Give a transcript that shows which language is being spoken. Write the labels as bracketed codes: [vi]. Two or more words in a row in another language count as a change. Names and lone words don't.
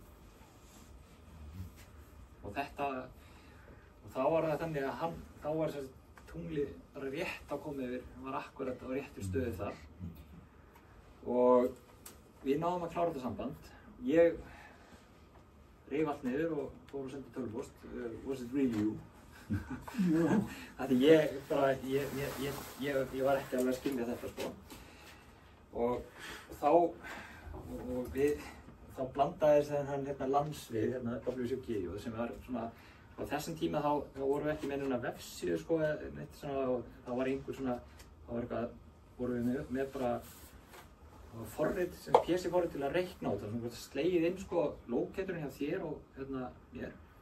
[is] Og þá var það þannig að þá var tunglið bara rétt að koma yfir, hann var akkurat á réttu stöðu þar. Og við náðum að klára þetta samband. Ég reif allt niður og fór að senda tölvupóst, [en] was it really you? [is] Því ég var ekki alveg að skilja þetta sko. Og þá og þá blandaðist hann landsvið, WCG, og sem var svona, á þessum tíma þá vorum við ekki með neina vefsíðu sko, neitt svona, og það var einhver svona, vorum við með bara forrit, sem PC-forrit til að reikna á þetta, svona slegið inn sko locatorinn hjá þér og mér.